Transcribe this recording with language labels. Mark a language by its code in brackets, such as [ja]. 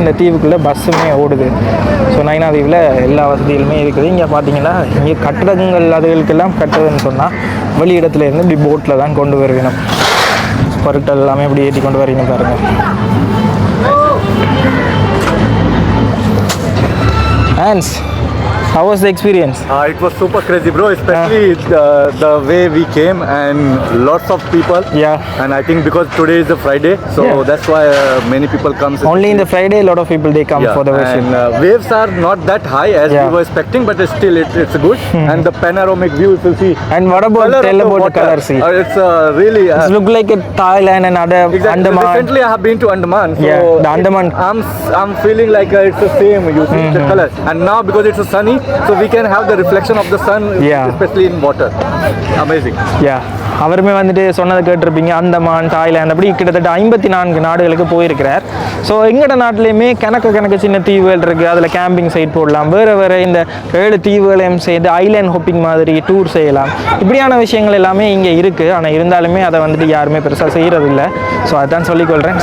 [ta] இந்த தீவுக்குள்ளே பஸ்ஸுமே ஓடுது. ஸோ நைனா தீவில் எல்லா வசதிகளுமே இருக்குது. இங்கே பார்த்தீங்கன்னா இங்கே கட்டடங்கள் அதுகளுக்கெல்லாம் கட்டுறதுன்னு சொன்னால் வெளி இடத்துல இருந்து இப்படி போட்டில் தான் கொண்டு வருகணும். பொருட்கள் எல்லாமே இப்படி ஏற்றி கொண்டு வரீங்க பாருங்கள். [en] Hans, how was the experience? It was super crazy, bro. Especially the way we came and lots of people. Yeah. And I think because today is a Friday, so Yeah. that's why many people come. Only in the Friday, a lot of people they come for the worship. And waves are not that high as Yeah. we were expecting, but still it's good. And the panoramic view, if you see. And what about tell about the color? See, It's really. it look like a Thailand and other Exactly. Andaman. Recently, I have been to Andaman. So Yeah, the Andaman. I'm feeling like it's the same. You see the color, and now because it's sunny, so we can have the reflection of the sun, Yeah. especially in water. Amazing. Yeah. [ta] அவருமே வந்துட்டு சொன்னதை கேட்டிருப்பீங்க. Andaman, Thailand அப்படி கிட்டத்தட்ட 54 நாடுகளுக்கு போயிருக்கிறார். So எங்கட நாட்டிலையுமே கணக்கு சின்ன தீவுகள் இருக்குது. அதில் கேம்பிங் சைட் போடலாம். வேறு இந்த 7 தீவுகளையும் சேர்ந்து ஐலேண்ட் ஹாப்பிங் மாதிரி டூர் செய்யலாம். இப்படியான விஷயங்கள் எல்லாமே இங்கே இருக்குது. ஆனால் இருந்தாலுமே அதை வந்துட்டு யாருமே பெருசாக செய்கிறதில்ல. ஸோ அதான் சொல்லிக்கொள்கிறேன்.